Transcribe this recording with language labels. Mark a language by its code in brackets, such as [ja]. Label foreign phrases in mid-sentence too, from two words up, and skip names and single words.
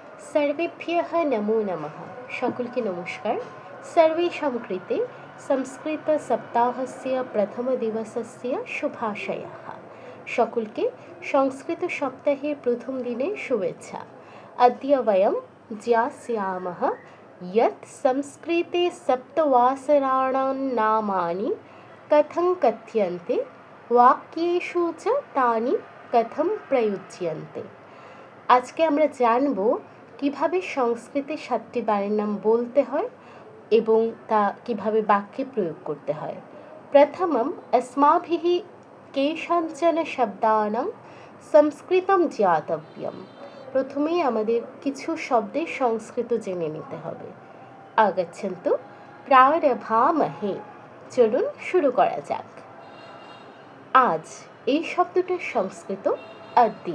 [sa] सर्वेभ्यः नमो नमः। [bn] সকলকে নমস্কার। [sa] सर्वेषां कृते संस्कृतसप्ताहस्य प्रथमदिवसस्य शुभाशयः। [bn] সকলকে সংস্কৃত সপ্তাহের প্রথম দিনের শুভেচ্ছা। [sa] अद्य वयं ज्ञास्यामः यत् संस्कृते सप्तवासराणां नामानि कथं कथ्यन्ते, वाक्येषु च तानि कथं प्रयुज्यन्ते। [bn] আজকে আমরা জানব কিভাবে সংস্কৃতে 7টি বারের নাম বলতে হয় এবং তা কিভাবে বাক্যে প্রয়োগ করতে হয়। [sa] প্রথমম अस्माभिः केषाञ्चन शब्दानां সংস্কৃতম জ্ঞাতব্যম। [bn] প্রথমেই আমাদের কিছু শব্দের সংস্কৃত জেনে নিতে হবে। [sa] আগচ্ছন্তু প্রারভামহে। [bn] চলুন শুরু করা যাক। আজ এই শব্দটার সংস্কৃত अद्य।